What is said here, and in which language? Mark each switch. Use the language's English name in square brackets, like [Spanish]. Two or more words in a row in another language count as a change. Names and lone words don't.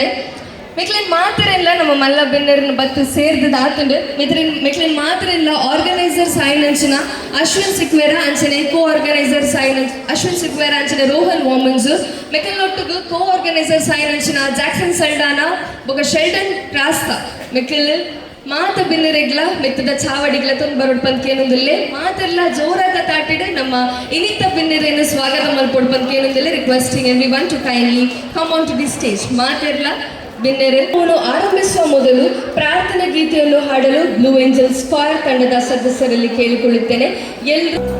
[Tulu] ಮೆಕ್ಲೇನ್ ಮಾತಿರಲ್ಲ ನಮ್ಮ ಮಲ್ಲ ಬೆನ್ನರಿನ ಬತ್ತು ಸೇರ್ದದ ಆತುಂಡು ಮೆಕ್ಲೇನ್ ಮಾತಿರಲ್ಲ ಆರ್ಗನೈಸರ್ಸ್ ಆಯ್ನಂಚಿನ ಅಶ್ವಿನ್ ಸಿಕ್ವೇರ ಅಂಚನೆ ಕೋ ಆರ್ಗನೈಸರ್ಸ್ ಆಯ್ನ ಅಶ್ವಿನ್ ಸಿಕ್ವೇರ ಅಂಚನೆ ರೋಹನ್ ವಾಮನ್ಸ್ ಮೆಕ್ಲೆನೊಟ್ಟಿಗೂ ಕೋ ಆರ್ಗನೈಸರ್ಸ್ ಆಯ್ನಂಚಿನ ಜಾಕ್ಸನ್ ಸಲ್ಡಾನ ಬೊಕ ಶೆಲ್ಡನ್ ರಾಸ್ತಾ ಮೆಕ್ಲೆಲ್ ಮಾತ ಬಿನ್ನರೆಗ್ಲ ಮೆತ್ತದ ಚಾವಡಿಗ್ಲ ತೊಂದು ಬರೋಡ್ ಪಂದ್ ಕೇನೊಂದಿಲ್ಲೆ ಮಾತೆಲ್ಲ ಜೋರಾದ ತಾಟಿಡು ನಮ್ಮ ಇನಿತ ಬಿನ್ನರೆಯನ್ನು ಸ್ವಾಗತ ಮಲ್ಪೊಡ್ ಪಂದ್ ಕೇನೊಂದಿಲ್ಲೆ [English] requesting everyone to kindly come on to the stage. [Kannada] ಮಾತೆಲ್ಲ ಬಿನ್ನೆರೆ ಆರಂಭಿಸುವ ಮೊದಲು ಪ್ರಾರ್ಥನಾ ಗೀತೆಯನ್ನು ಹಾಡಲು ಬ್ಲೂ ಏಂಜಲ್ ಸ್ಕ್ವಾರ್ ತಂಡದ ಸದಸ್ಯರಲ್ಲಿ ಕೇಳಿಕೊಳ್ಳುತ್ತೇನೆ. ಎಲ್ಲರೂ